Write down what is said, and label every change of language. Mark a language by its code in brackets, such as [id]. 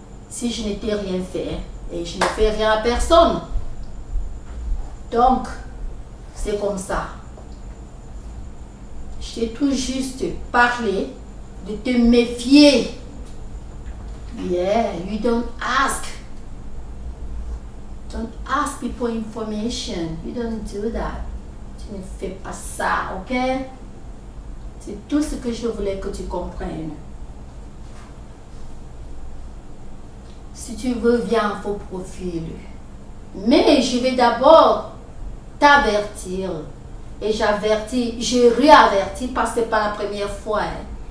[fr] Si je n'étais rien fait, et je ne fais rien à personne. Donc, c'est comme ça. Je t'ai tout juste parlé de te méfier. [en] Yeah, you don't ask. Don't ask people information. You don't do that. [fr] Tu ne fais pas ça, ok? C'est tout ce que je voulais que tu comprennes. Si tu veux, viens en faux profil. Mais je vais d'abord t'avertir. Et j'avertis, je réavertis parce que c'est pas la première fois. Hein.